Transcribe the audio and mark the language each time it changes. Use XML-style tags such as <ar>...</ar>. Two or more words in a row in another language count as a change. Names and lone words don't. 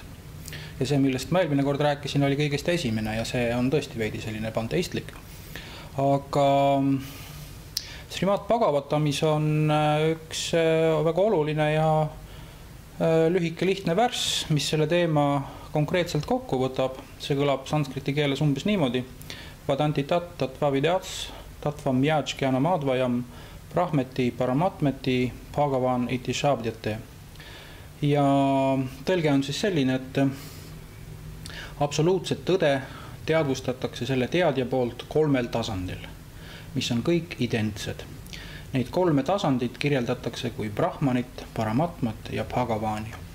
<et>Ja see, millest ma eelmine kord rääkisin, oli kõigest esimene ja see on tõesti veidi selline panteistlik. Aga Srimad Bhagavatamis on üks väga oluline ja lühike lihtne värss, mis selle teema konkreetselt kokku võtab. See kõlab sanskriti keeles umbes niimoodi.</et> <sa>Vadanti tatva videats, tatvam jäätskjana madvajam, brahmeti paramatmeti bhagavan iti shabdyate.</sa> <et>Ja tõlge on siis selline, et absoluutset tõde teadvustatakse selle teadja poolt 3 tasandil, mis on kõik identsed. Neid 3 tasandit kirjeldatakse kui brahmanit, paramatmat ja bhagavani.</et>